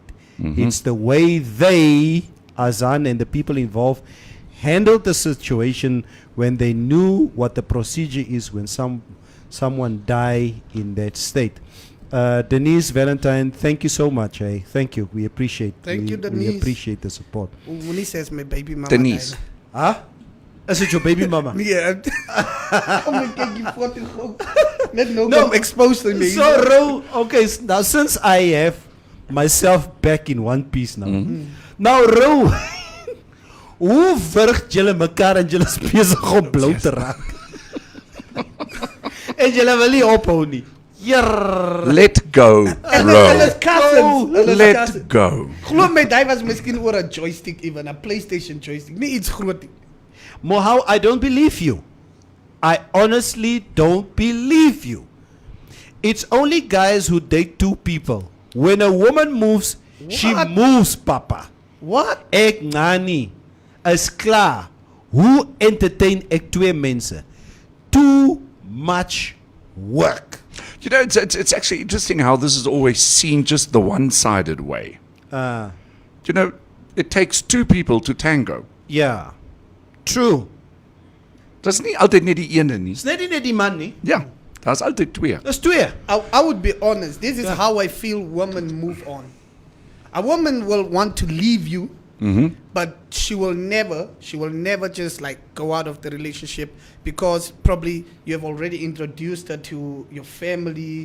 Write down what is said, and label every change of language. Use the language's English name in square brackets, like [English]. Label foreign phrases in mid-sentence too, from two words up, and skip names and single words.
[English] It's the way they, Azan and the people involved, handled the situation when they knew what the procedure is when someone die in that state. Denise Valentine, thank you so much. Thank you. We appreciate. Thank you, We Denise. appreciate the support. When he says my baby mama Denise. died. Huh? Is it your baby mama? Yeah. [Afrikaans] Kom ek kyk die foto gou. Net nou kom [English] expose to me. So, okay, now since I have myself back in one piece now, [Afrikaans] Nou, Roo, hoe wurgt julle mekaar en julle is besig om blauw te raak? En julle wil nie ophou nie. [English] Let go, bro. Let go. [Afrikaans] Glo my, die was miskien oor 'n joystick even, 'n PlayStation joystick, nie iets groot nie. Mohau, [English] I don't believe you. I honestly don't believe you. It's only guys who date two people. When a woman moves, she moves, papa. What? [Afrikaans] Ek ngani is klaar. Hoe entertain ek twee mense? [English] Too much work. You know, it's actually interesting how this is always seen just the one-sided way. You know, it takes two people to tango. Yeah. True. [Afrikaans] Dis nie altyd net die ene nie. Dis net nie die man nie. Ja, daar's altyd twee. Dis twee. [English] I would be honest. This is how I feel women move on. A woman will want to leave you, but she will never just like go out of the relationship because probably you have already introduced her to your family.